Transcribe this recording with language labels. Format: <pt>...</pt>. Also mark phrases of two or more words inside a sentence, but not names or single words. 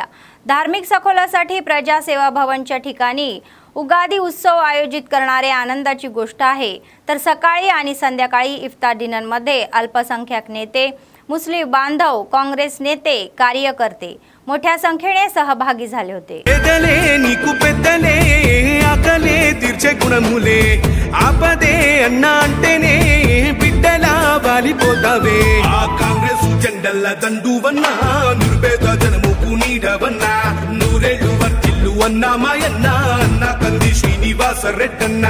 <mr>धार्मिक सखोलासाठी प्रजासेवा भवनच्या ठिकाणी उगादी उत्सव आयोजित करणारे आनंदाची गोष्ट आहे. तर सकाळी आणि संध्याकाळी इफ्तार डिनरमध्ये अल्पसंख्याक नेते, मुस्लिम बांधव, काँग्रेस नेते, कार्यकर्ते मोठ्या संख्येने सहभागी झाले होते.</mr> <te>జెండల్ల దండువన్నా నిర్భేద జనముకు నీడవన్నా నూరేళ్లు వర్తిల్లు అన్నా మాయన్నా అన్న కంది శ్రీనివాస రెడ్డన్నా.</te>